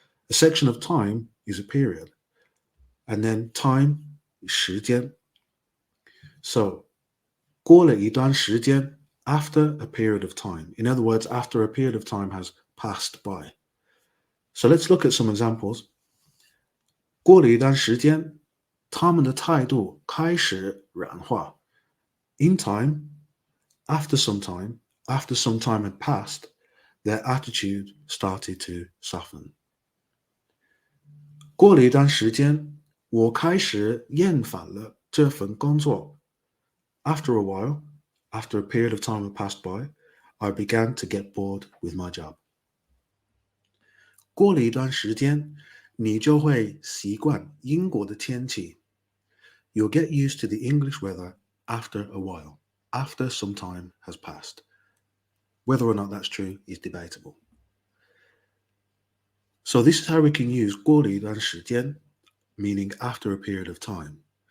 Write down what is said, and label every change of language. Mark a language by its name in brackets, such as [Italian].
[English] A section of time is a period. And then time is 时间. So, [Chinese] 过了一段时间, [English] after a period of time. In other words, after a period of time has passed by. So let's look at some examples. [Chinese] 过了一段时间, 他们的态度开始软化. [English] In time, after some time had passed, their attitude started to soften. [Chinese] 过了一段时间，我开始厌烦了这份工作. [English] After a while, after a period of time had passed by, I began to get bored with my job. [Chinese] 过了一段时间，你就会习惯英国的天气. [English] You'll get used to the English weather after a while, after some time has passed. Whether or not that's true is debatable. So this is how we can use [Chinese] 过了一段时间, [English] meaning after a period of time.